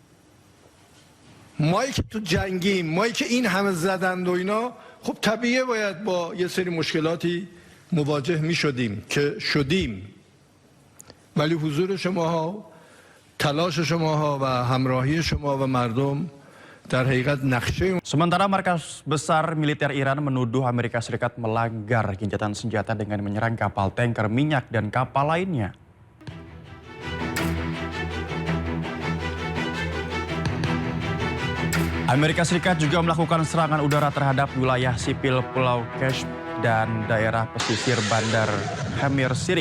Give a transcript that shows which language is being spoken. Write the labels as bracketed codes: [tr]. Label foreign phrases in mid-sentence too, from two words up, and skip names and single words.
[fa] مایی که تو جنگیم، مایی که این همه زدند و اینا، خب طبیعیه باید با یه سری مشکلاتی مواجه می شدیم که شدیم. ولی حضور شماها، تلاش شماها و همراهی شما و مردم در حقیقت نقشه. [id] Sementara markas besar militer Iran menuduh Amerika Serikat melanggar gencatan senjata dengan menyerang kapal tanker minyak dan kapal lainnya. Amerika Serikat juga melakukan serangan udara terhadap wilayah sipil Pulau Keshm dan daerah pesisir Bandar Hamir Sirik.